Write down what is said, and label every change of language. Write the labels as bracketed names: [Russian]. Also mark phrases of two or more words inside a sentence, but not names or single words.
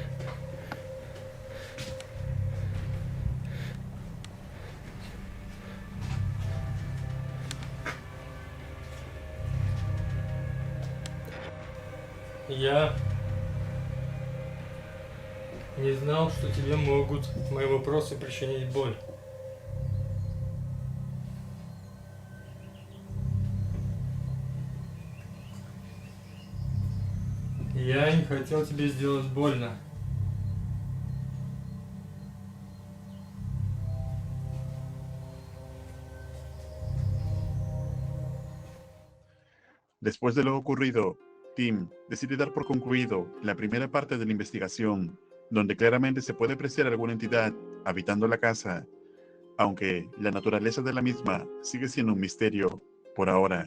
[Russian] Я не знал, что тебе могут мои вопросы причинить боль. Я не хотел тебе сделать больно. [Spanish] Después de lo ocurrido, Tim decide dar por concluido la primera parte de la investigación, donde claramente se puede apreciar alguna entidad habitando la casa, aunque la naturaleza de la misma sigue siendo un misterio por ahora.